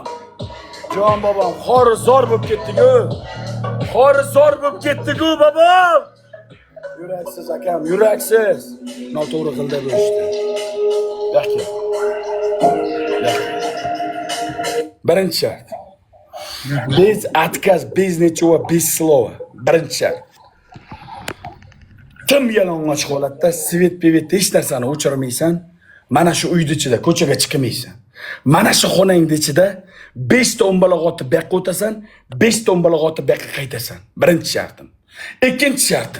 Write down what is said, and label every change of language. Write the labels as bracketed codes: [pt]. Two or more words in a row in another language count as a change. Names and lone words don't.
[uz] Jon bobom, xorizor bo'lib ketdi-ku. Xorizor bo'lib ketdi-ku, bobom! Yuraksiz akam, yuraksiz. Noto'g'ri qildi bu ishni. Yaxshi. Birinchi shart. [ru] Без отказ, без ничего, без слова. [uz] Birinchi shart. Kim yalang'och holatda svet hech narsani o'chirmaysan, mana shu uyning ichida ko'chaga chiqmaysan. Mana shu xonangning ichida 5 ta o'mbaloq otib bu yoqqa o'tasan, 5 ta o'mbaloq otib bu yoqqa qaytasan. Birinchi shartim. Ikkinchi shartim.